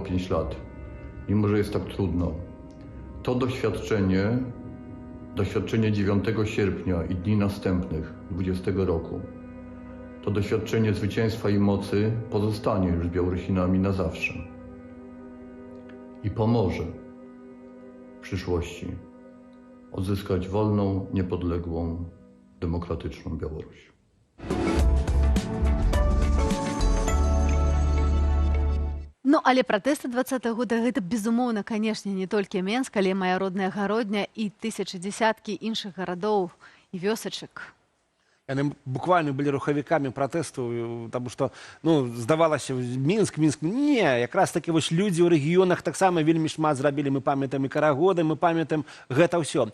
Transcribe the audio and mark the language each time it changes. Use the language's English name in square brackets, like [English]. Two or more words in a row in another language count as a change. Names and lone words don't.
[Polish] 5 lat, mimo że jest tak trudno, to doświadczenie 9 sierpnia i dni następnych 2020 roku, to doświadczenie zwycięstwa i mocy pozostanie już z Białorusinami na zawsze i pomoże w przyszłości odzyskać wolną, niepodległą, demokratyczną Białoruś. [Belarusian] Ну, але пратэсты 20-го года гэта, безумоўна, канешне, не толькі Менск, але мая родная Гародня і тысячы дзесяткі іншых гарадоў і вёсачак. Яны буквально былі рухавікамі пратэсту, таму што, ну, здавалася, Мінск, не, якраз такі вось людзі ў рэгіёнах таксама вельмі шмат зрабілі, мы памятаем і карагоды, мы памятаем гэта ўсё.